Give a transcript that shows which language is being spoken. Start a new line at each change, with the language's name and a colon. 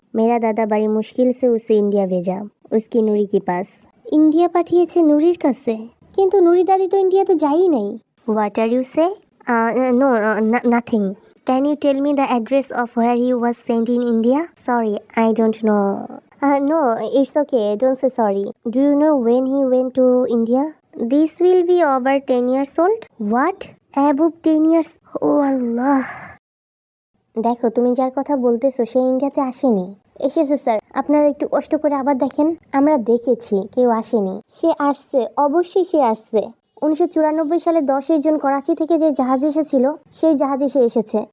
Hindi: मेरा दादा बड़ी मुश्किल से उसे इंडिया भेजा, उसकी नूरी के पास.
Bangla: इंडिया पाठिয়েছে নুরির কাছে, কিন্তু নুরি দাদি তো ইন্ডিয়াতে যায়ই নাই.
English: What are you say? No, nothing. Can you tell me the address of where he was sent in India? Sorry, I don't know. No, it's okay. Don't say sorry. Do you know when he went to India? This will be over 10 years old. What? Above 10 years? Oh Allah.
Bangla: দেখো, তুমি যার কথা বলতেছো সে ইন্ডিয়াতে আসেনি। এসেছে sir, আপনারা একটু কষ্ট করে আবার দেখেন। আমরা দেখেছি, কেউ আসেনি। সে আসছে, অবশ্যই সে আসছে। 1994 সালে 10 জন করাচি থেকে যে জাহাজ এসেছিল, সেই জাহাজে সে এসেছে।